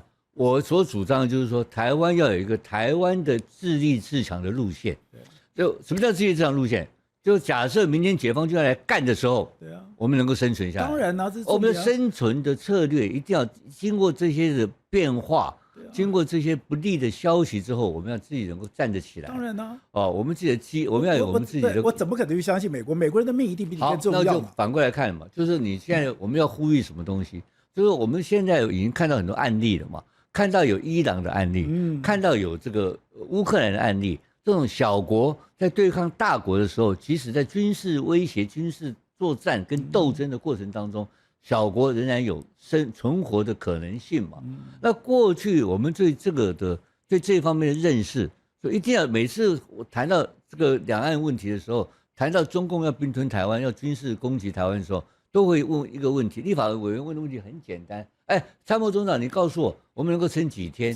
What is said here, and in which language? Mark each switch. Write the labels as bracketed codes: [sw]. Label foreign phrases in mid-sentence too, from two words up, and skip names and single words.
[zh] 我所主張的就是說，台灣要有一個台灣的自立自強的路線。就什麼叫自立自強路線？就假設明天解放軍要來幹的時候，對啊，我們能夠生存下來。當然啊，我們的生存的策略一定要經過這些的變化，經過這些不利的消息之後，我們要自己能夠站得起來。当然啊，哦，我們自己的我们要有我们自己的。我怎么可能去相信美国？美国人的命一定比你更重要嘛。好，那就反过来看嘛，就是你现在我们要呼吁什么东西？就是我们现在已经看到很多案例了嘛，看到有伊朗的案例，看到有这个烏克蘭的案例，這種小國在對抗大國的時候，即使在軍事威脅、軍事作戰跟鬥爭的過程當中，小國仍然有存活的可能性嘛。那過去我們對這個的對這方面的認識，所以一定要每次我談到這個兩岸問題的時候，談到中共要併吞台灣、要軍事攻擊台灣的時候，都會問一個問題，立法委員問的問題很簡單，哎，參謀總長，你告訴我，我們能夠撐幾天？